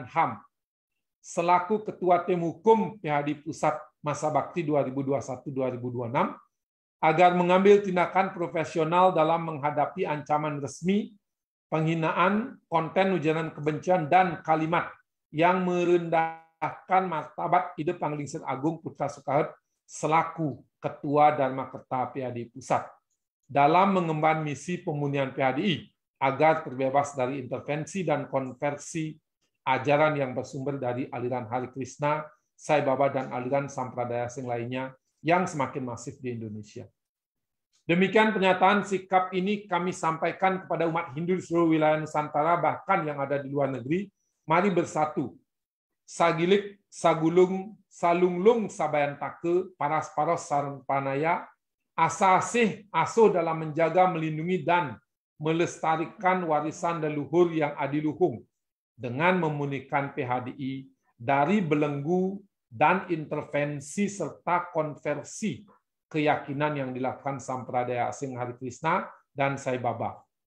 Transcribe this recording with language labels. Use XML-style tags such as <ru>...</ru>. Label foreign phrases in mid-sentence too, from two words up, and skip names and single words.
<id>HAM selaku Ketua Tim Hukum PHDI Pusat Masa Bakti 2021-2026 agar mengambil tindakan profesional dalam menghadapi ancaman resmi, penghinaan, konten ujaran kebencian, dan kalimat yang merendahkan martabat Ide Panglingsir Agung Putra Sukahat selaku Ketua Dharmakerta PHDI Pusat dalam mengemban misi pemulihan PHDI agar terbebas dari intervensi dan konversi ajaran yang bersumber dari aliran Hare Krishna, Sai Baba, dan aliran Sampradaya Singh lainnya yang semakin masif di Indonesia. Demikian pernyataan sikap ini kami sampaikan kepada umat Hindu di seluruh wilayah Nusantara, bahkan yang ada di luar negeri. Mari bersatu.</id> <ban>Sagilik, sagulung, salunglung, sabayantake, paras-paros, sarpanaya, asa-asih,</ban> <id>aso dalam menjaga, melindungi, dan melestarikan warisan leluhur yang adiluhung dengan memulihkan PHDI dari belenggu dan intervensi serta konversi keyakinan yang dilakukan Sampradaya Asing Hare Krishna dan Sai Baba.</id>